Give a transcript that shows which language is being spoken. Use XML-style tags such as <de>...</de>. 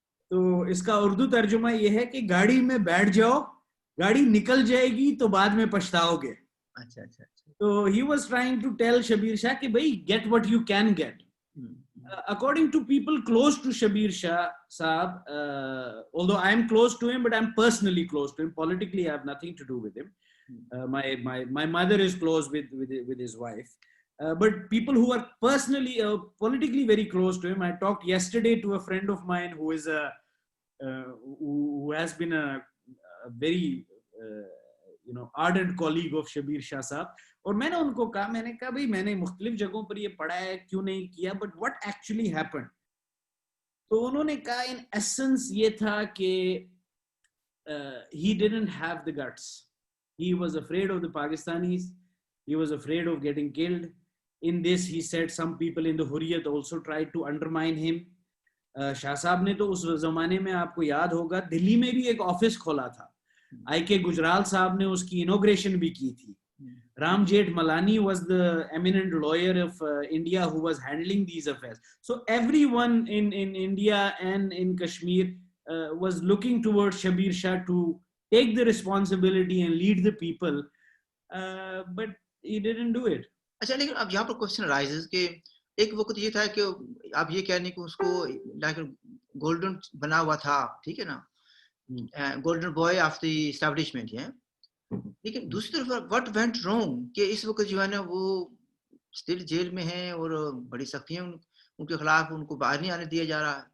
<ur>تو اس کا اردو ترجمہ یہ ہے کہ گاڑی میں بیٹھ جاؤ, گاڑی نکل جائے گی تو بعد میں پچھتاؤ گے. اچھا.</ur> <en>تو he was trying to tell Shabbir Shah</en> <ur>کہ بھائی</ur> <en>get what you can get. According to people close to Shabir Shah Saab, although I am close to him, but I am personally close to him. Politically, I have nothing to do with him. My mother is close with his wife. But people who are personally, politically very close to him. I talked yesterday to a friend of mine who is who has been a very ardent colleague of Shabir Shah Saab.</en> <ur>اور میں نے ان کو کہا, میں نے کہا بھائی میں نے مختلف جگہوں پر یہ پڑھا ہے, کیوں نہیں کیا, بٹ</ur> <en>what actually happened.</en> <ur>تو انہوں نے کہا</ur> <en>in essence</en> <ur>یہ تھا کہ</ur> <en>he didn't have the guts. He was afraid of the Pakistanis. He was afraid of getting killed. In this he said some people in the Hurriyat also tried to undermine him.</en> <ur>شاہ صاحب نے تو اس زمانے میں آپ کو یاد ہوگا دلی میں بھی ایک آفس کھولا تھا, آئی کے گجرال صاحب نے اس کی انوگریشن بھی کی تھی.</ur> <en>Ram Jeth Malani was the eminent lawyer of India who was handling these affairs. So everyone in India and in Kashmir was looking towards Shabir Shah to take the responsibility and lead the people, but he didn't do it.</en> <ur>اچھا, لیکن اب یہاں پر question rises کہ ایک وقت یہ تھا کہ آپ یہ کہنے کہ اس کو گولڈن بنا ہوا تھا, ٹھیک ہے نا,</ur> <en>golden boy of the establishment</en> <ur>ہے, لیکن دوسری طرف</ur> <en>what went wrong</en> <ur>کہ اس وقت جو ہے نا وہ اسٹل جیل میں ہیں اور بڑی سختیاں ان کے خلاف, ان کو باہر نہیں آنے دیا جا رہا.</ur>